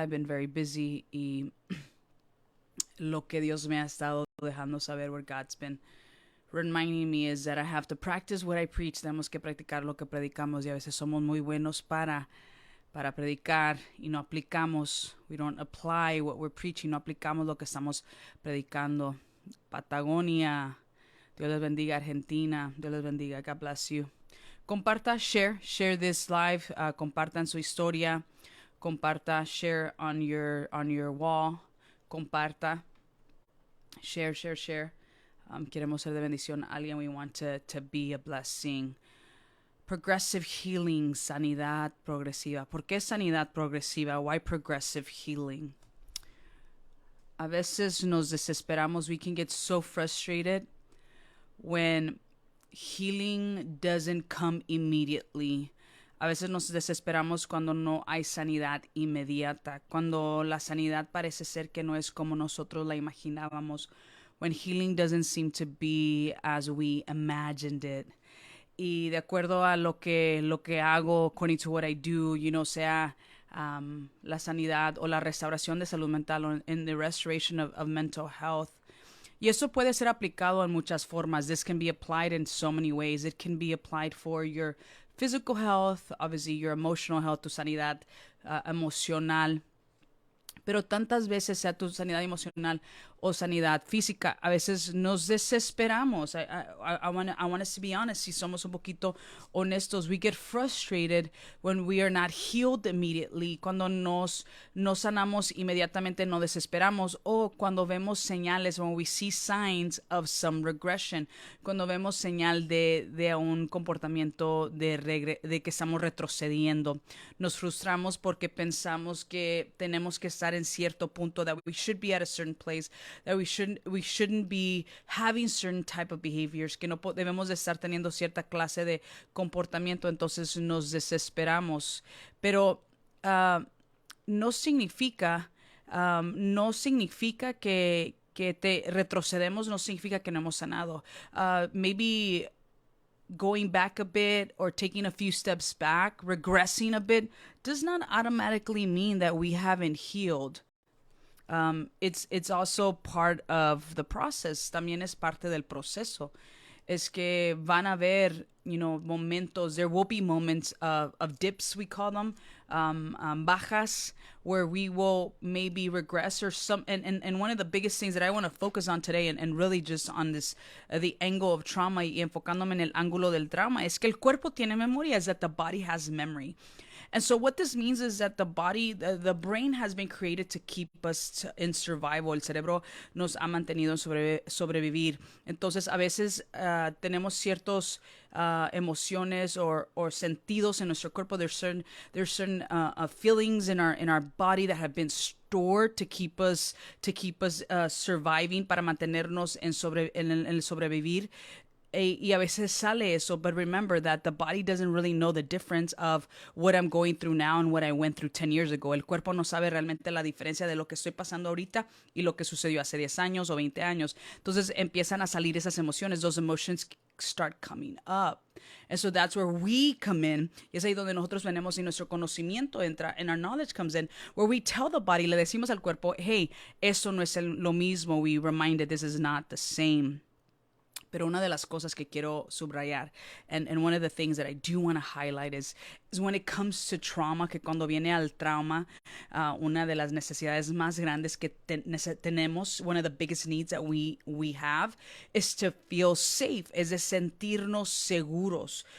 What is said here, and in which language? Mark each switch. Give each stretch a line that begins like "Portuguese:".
English: I've been very busy
Spanish: y lo que Dios me ha estado dejando saber,
English: where God's been reminding me, is that I have to practice what I preach.
Spanish: Tenemos que practicar lo que predicamos y a veces somos muy buenos para predicar y no aplicamos.
English: We don't apply what we're preaching.
Spanish: No aplicamos lo que estamos predicando. Patagonia. Dios les bendiga. Argentina. Dios les bendiga.
English: God bless you.
Spanish: Comparta,
English: share this live.
Spanish: Compartan su historia. Comparta,
English: share on your wall.
Spanish: Comparta.
English: Share.
Spanish: Queremos ser de bendición a alguien.
English: We want to be a blessing. Progressive healing,
Spanish: sanidad progresiva. ¿Por qué sanidad progresiva?
English: Why progressive healing?
Spanish: A veces nos desesperamos.
English: We can get so frustrated when healing doesn't come immediately.
Spanish: A veces nos desesperamos cuando no hay sanidad inmediata. Cuando la sanidad parece ser que no es como nosotros la imaginábamos.
English: When healing doesn't seem to be as we imagined it.
Spanish: Y de acuerdo a lo que hago,
English: according to what I do,
Spanish: sea la sanidad o la restauración de salud mental,
English: or in the restoration of mental health.
Spanish: Y eso puede ser aplicado en muchas formas.
English: This can be applied in so many ways. It can be applied for your physical health, obviously your emotional health,
Spanish: tu sanidad emocional. Pero tantas veces, sea tu sanidad emocional o sanidad física, a veces nos desesperamos.
English: I want us to be honest.
Spanish: Si somos un poquito honestos,
English: we get frustrated when we are not healed immediately.
Spanish: Cuando nos sanamos inmediatamente, nos desesperamos. O cuando vemos señales,
English: when we see signs of some regression.
Spanish: Cuando vemos señal de un comportamiento de que estamos retrocediendo. Nos frustramos porque pensamos que tenemos que estar en cierto punto,
English: that we should be at a certain place, that we shouldn't be having certain type of behaviors,
Spanish: que no debemos de estar teniendo cierta clase de comportamiento, entonces nos desesperamos. Pero no significa, no significa que te retrocedemos, no significa que no hemos sanado.
English: Maybe going back a bit or taking a few steps back, regressing a bit, does not automatically mean that we haven't healed. It's also part of the process.
Spanish: También es parte del proceso. Es que van a haber, momentos.
English: There will be moments of dips, we call them, bajas, where we will maybe regress or some. And one of the biggest things that I want to focus on today, and really just on this, the angle of trauma
Spanish: y enfocándome en el ángulo del trauma, es que el cuerpo tiene memoria,
English: is that the body has memory. And so what this means is that the body, the brain has been created to keep us in survival.
Spanish: El cerebro nos ha mantenido en sobrevivir. Entonces, a veces tenemos ciertos emociones or sentidos en nuestro cuerpo.
English: There's certain feelings in our body that have been stored to keep us surviving,
Spanish: para mantenernos en el sobrevivir. Y a veces sale eso,
English: but remember that the body doesn't really know the difference of what I'm going through now and what I went through 10 years ago.
Spanish: El cuerpo no sabe realmente la diferencia de lo que estoy pasando ahorita y lo que sucedió hace 10 años o 20 años. Entonces empiezan a salir esas emociones.
English: Those emotions start coming up. And so that's where we come in.
Spanish: Y es ahí donde nosotros venimos y nuestro conocimiento entra,
English: and our knowledge comes in, where we tell the body,
Spanish: le decimos al cuerpo, hey, eso no es lo mismo.
English: We remind it, this is not the same.
Spanish: Pero una de las cosas que quiero subrayar,
English: and one of the things that I do want to highlight is when it comes to trauma,
Spanish: que cuando viene al trauma, una de las necesidades más grandes que tenemos,
English: one of the biggest needs that we have, is to feel safe,
Spanish: es de sentirnos seguros.